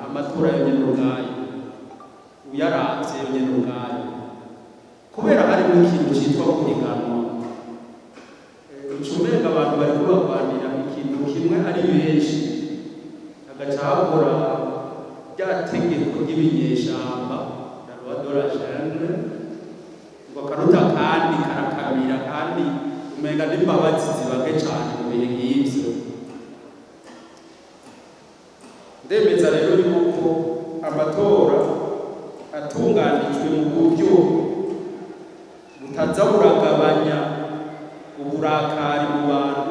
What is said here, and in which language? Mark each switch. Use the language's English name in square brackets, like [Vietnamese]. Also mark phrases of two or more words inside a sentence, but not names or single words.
[Rundi] Amatora yonyene ubwayo uyaravye yonyene ubwayo, kubera harimo ikintu citwa guhiganwa, ucumenga abantu bariko barwanira ikintu kimwe ari benshi, hagaca hakora rya tegeko ry'ibinyeshamba [French] la loi de la jungle, [Rundi] ngo karuta kandi karakamira kandi umenga n'imbabazi zibage cane mu bihe nk'ivyo. Ndemeza rero yuko amatora atunganijwe mu buryo butaza buragabanya uburakari mu bantu.